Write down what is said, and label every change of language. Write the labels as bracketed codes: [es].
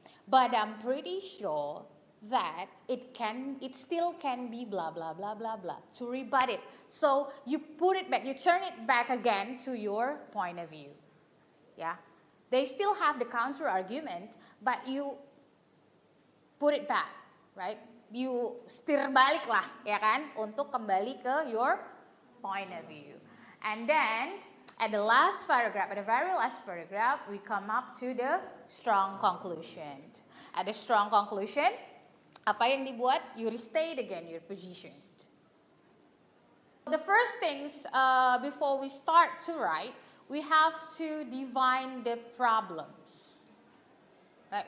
[en] But I'm pretty sure that it still can be blah, blah, blah, blah, blah, to rebut it. So you put it back, you turn it back again to your point of view. Yeah. They still have the counter argument, but you put it back, right? [id] You setir balik lah, ya kan, untuk kembali ke [en] your point of view. And then at the last paragraph, at the very last paragraph, we come up to the strong conclusion. At the strong conclusion, [id] apa yang dibuat? [en] You restate again your position. The first things before we start to write, we have to define the problems. Right?